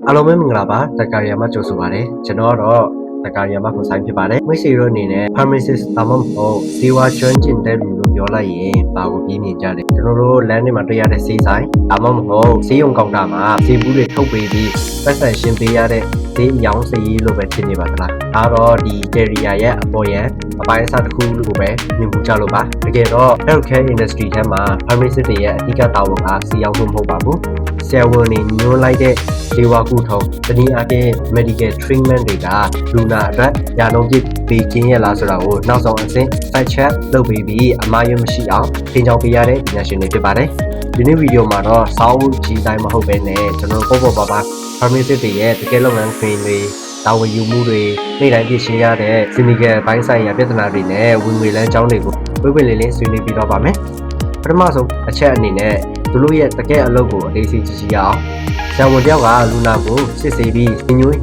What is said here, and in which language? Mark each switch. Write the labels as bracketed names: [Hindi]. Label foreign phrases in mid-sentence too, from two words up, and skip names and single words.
[Burmese] အားလုံးပဲမင်္ဂလာပါတက္ကရာမှာကြိုဆိုပါရစေကျွန်တော်တော့တက္ကရာမှာကိုဆိုင်ဖြစ်ပါတယ်မိတ်ဆွေတို့အနေနဲ့ pharmacist ဒါမှမဟုတ်ဆေးဝါးကျွမ်းကျင်တဲ့လူလို့ပြောလိုက်ရင်ဘာကိုပြင်းမြင်ကြလဲကျွန်တော်တို့လမ်းတွေမှာတွေ့ရတဲ့ဆေးဆိုင်ဒါမှမဟုတ်ဆေးရုံကောင်တာမှာဆေးဘူး တွေထုတ်ပေးပြီးပတ်စံရှင်းပေးရတဲ့ဆေးအယောင်ဆေးလို့ပဲထင်နေပါသလားဒါတော့ဒီ career ရဲ့အပေါ်ရန်အပိုင်းအစတစ်ခုလို့ပဲမြင်မှုကြလို့ပါတကယ်တော့ [English] healthcare industry [Burmese] ထဲမှာ pharmacist တွေရဲ့အဓိက တာဝန်ကဆေးရောင်းဖို့မဟုတ်ပါဘူးဆရာဝန်တွေညွှန်းလိုက်တဲ့ဆေးဝါးကုထုံးတနည်းအားဖြင့် [English] medical treatment [Burmese] တွေကလူနာအတွက်ရာနှုန်းပြည့်ပေးခြင်းရလားဆိုတာ ကိုနောက်ဆုံးအဆင့် [English] fact check [Burmese] လုပ်ပြီးပြီးအမှားယွင်းမရှိအောင်သင်ကြားပေးရတဲ့ပညာရှင်တွေဖြစ်ပါတယ်ဒီနေ့ဗီဒီယိုမှာတော့စာအုပ်ကြီးတိုင်းမဟုတ်ဘဲနဲ့ကျွန်တော်ပေါ့ပါ pharmacist တွေရဲ့တကယ်လုပ်ငန်းခွင်တွေတာဝန်ယူမှုတွေနေ့တိုင်းပြည့်ရှင်းရတဲ့ clinical ဘိုင်းဆိုင်ရာပြဿနာတွေနဲ့ဝင်ငွေလမ်းကြောင်းတွေကိုပွင့်လင်းလင်းဆွေးနွေးပြီးတော့ပါမယ်ပထမဆုံးအချက်အနေနဲ့သူတို့ရဲ့တကယ်အလုပ်ကိုအသေးစိတ်ကြည့်ရအောင်ဆရာဝန်တယောက်ကလူနာကိုစစ်ဆေးပြီးညွှန်